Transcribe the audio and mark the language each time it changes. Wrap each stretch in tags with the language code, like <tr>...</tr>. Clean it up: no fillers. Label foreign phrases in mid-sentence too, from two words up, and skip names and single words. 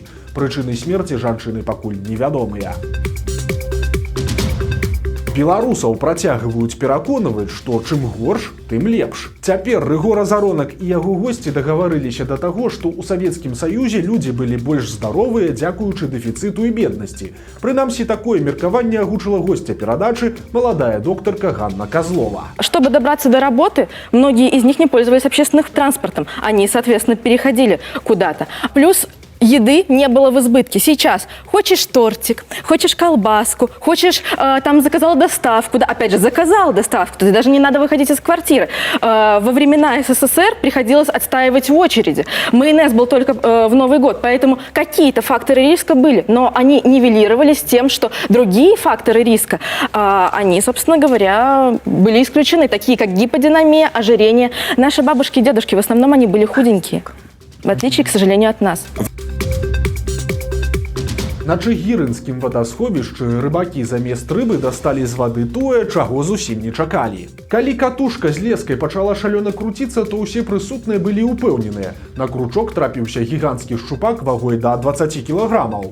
<be>Прычыны смерці жанчыны пакуль невядомыя. Беларусаў працягваюць пераконваць, што чым горш, тым лепш. Цяпер Рыгор Азаронак і яго госці дагаварыліся да таго, што ў Савецкім Саюзе людзі былі больш здаровыя дзякуючы дэфіцыту і беднасці. Прынамсі, такое меркаванне агучыла госця перадачы маладая доктарка Ганна Козлова.</be> <ru>Чтобы добраться до работы, многие из них не пользовались общественным транспортом. Они, соответственно, переходили куда-то. Плюс еды не было в избытке. Сейчас хочешь тортик, хочешь колбаску, хочешь, там заказал доставку, да, опять же, заказал доставку, то есть даже не надо выходить из квартиры. Во времена СССР приходилось отстаивать в очереди. Майонез был только в Новый год, поэтому какие-то факторы риска были, но они нивелировались тем, что другие факторы риска, они, собственно говоря, были исключены, такие как гиподинамия, ожирение. Наши бабушки и дедушки, в основном, они были худенькие, в отличие, к сожалению, от нас.</ru> <be>На Чыгірынскім вадасховішчы рыбакі замест рыбы дасталі з вады тое, чаго зусім не чакалі. Калі катушка з лескай пачала шалёна круціцца, то ўсе прысутныя былі ўпэўненыя. На кручок трапіўся гіганцкі шчупак вагой да 20 кілаграмаў.</be>